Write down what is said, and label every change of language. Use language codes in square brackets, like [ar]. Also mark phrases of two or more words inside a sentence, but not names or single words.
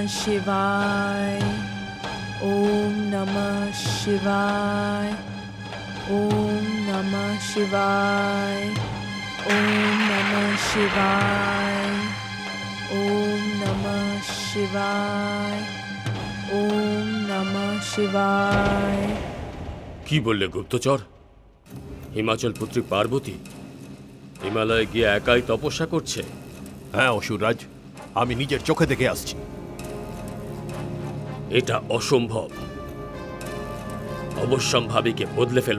[sa] शिवाय, ओम नमः शिवाय, ओम नमः शिवाय, ओम नमः शिवाय, ओम नमः शिवाय, ओम नमः शिवाय। [bn] কি বললে গুপ্তচর? হিমাচল পুত্রী পার্বতী হিমালয়ে গিয়ে একাই তপস্যা করছে? হ্যাঁ অসুররাজ, আমি নিজের চোখে দেখে আসছি। এটা অসম্ভব। অবশ্যম্ভাবীকে বদলে ফেলব।